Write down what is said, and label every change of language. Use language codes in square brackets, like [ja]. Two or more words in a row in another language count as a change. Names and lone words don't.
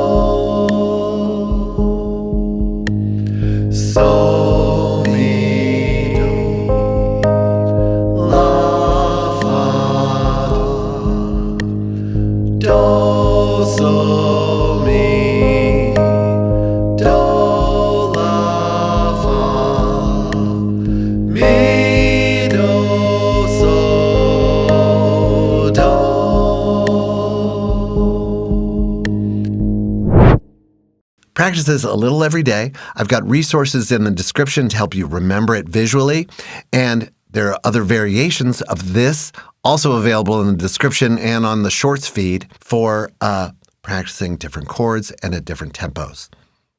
[en] So, mi, do, la, fa, do, so, mi, do, la, fa, mi, do, so, do. Practice this a little every day. I've got resources in the description to help you remember it visually, and there are other variations of this also available in the description and on the Shorts feed for practicing different chords and at different tempos.